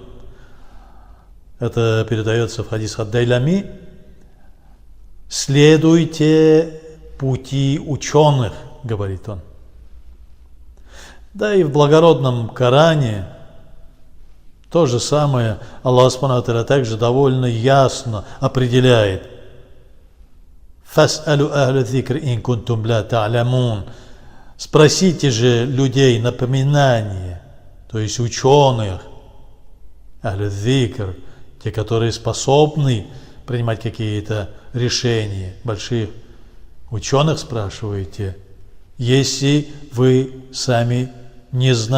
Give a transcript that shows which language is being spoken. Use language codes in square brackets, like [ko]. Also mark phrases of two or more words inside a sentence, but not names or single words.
[ru] Это передается в хадис ад-Дайлями. следуйте пути ученых, говорит он. Да и в благородном Коране то же самое [ar] الله سبحانه وتعالى [ru] также довольно ясно определяет. [ar] «فاسألوا أهل الذكر إن كنتم لا تعلمون». [ru] Спросите же людей напоминания, то есть ученых, [ar] أهل الذكر, [ru] те, которые способны принимать какие-то решения, больших ученых спрашиваете, если вы сами не знаете.